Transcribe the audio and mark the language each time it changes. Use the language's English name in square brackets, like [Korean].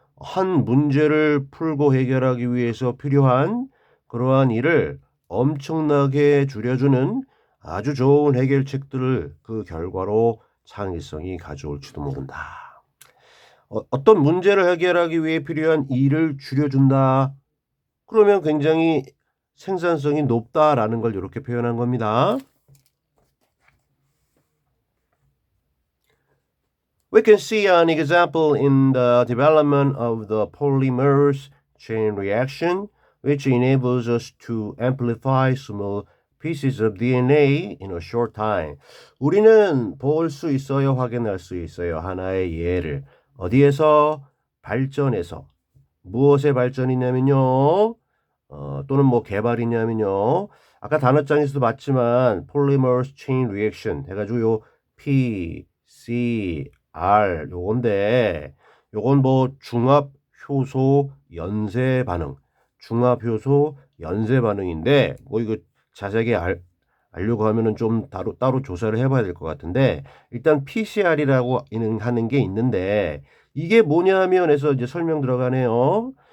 [Korean] 한 문제를 풀고 해결하기 위해서 필요한 그러한 일을 엄청나게 줄여주는 아주 좋은 해결책들을 그 결과로 창의성이 가져올지도 모른다. 어떤 문제를 해결하기 위해 필요한 일을 줄여준다. 그러면 굉장히 생산성이 높다라는 걸 이렇게 표현한 겁니다. [English] We can see an example in the development of the polymers chain reaction, which enables us to amplify small pieces of DNA in a short time. [Korean] 우리는 볼 수 있어요, 확인할 수 있어요. 하나의 예를. 어디에서? 발전에서. 무엇의 발전이냐면요. 또는 뭐 개발이냐면요. 아까 단어장에서도 봤지만 polymers chain reaction 해가지고 요 P, C, R 요건데 요건 뭐 중합 효소 연쇄 반응, 중합 효소 연쇄 반응인데 뭐 이거 자세하게 알려고 하면은 좀 따로 조사를 해봐야 될 것 같은데 일단 PCR이라고 하는 게 있는데 이게 뭐냐 하면 해서 이제 설명 들어가네요.